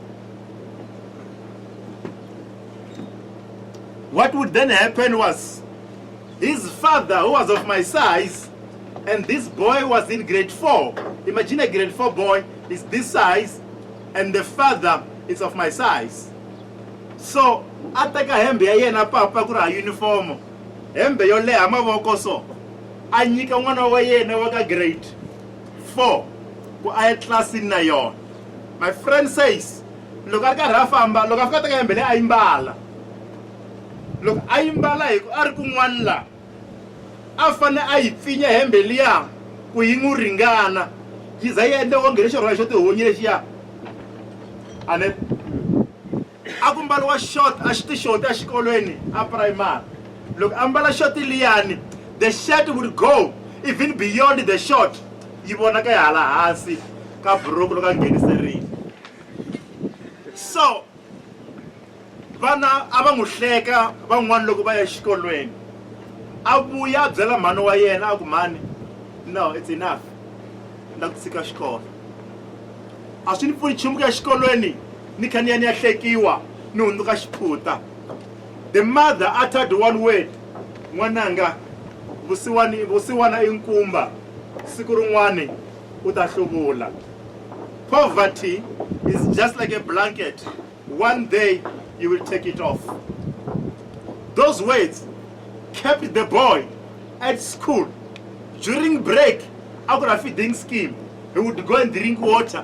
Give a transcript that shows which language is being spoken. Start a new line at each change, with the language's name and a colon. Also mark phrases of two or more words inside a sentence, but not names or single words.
English: What would then happen was, his father, who was of my size, and this boy was in grade 4. Imagine a grade 4 boy is this size, and the father is of my size. So,
Tsonga: ataka hembe ya yena papa kura uniform. Hembe yo le amavoko so. Anyika n'wana wa yena wa ka grade 4 ku aya class na yona.
English: My friend says,
Tsonga: loko a karhi a famba, loko a fika teka hembe le a yimbala. Loko a yimbala hi ku a ri kun'wana la. A fane a yi pfinya hembe liya ku yi n'wi ringana. Yi za yi endle onge lexi rhwala xo tihunyi lexiya. Ane akumbaliwa short a xitixoti a xikolweni a primary. Look, ambala short liyani,
English: the shirt would go even beyond the short.
Tsonga: Yi vona ka hala hansi ka buruku loko a ngeniserile. So vana a va n'wi hleka van'wana loko va ya xikolweni. A vuya a byela mhani wa yena a ku mhani,
English: no, it's enough.
Tsonga: Na ku tshika xikolo. A swi ni pfuni nchumu ku ya xikolweni ni kha ni ya ni ya hlekiwa ni hundzuka xiphuta.
English: The mother uttered one word,
Tsonga: n'wananga vusiwana I nkumba, siku rin'wani u ta hluvula.
English: Poverty is just like a blanket. One day you will take it off. Those words kept the boy at school, during break, after a feeding scheme, he would go and drink water.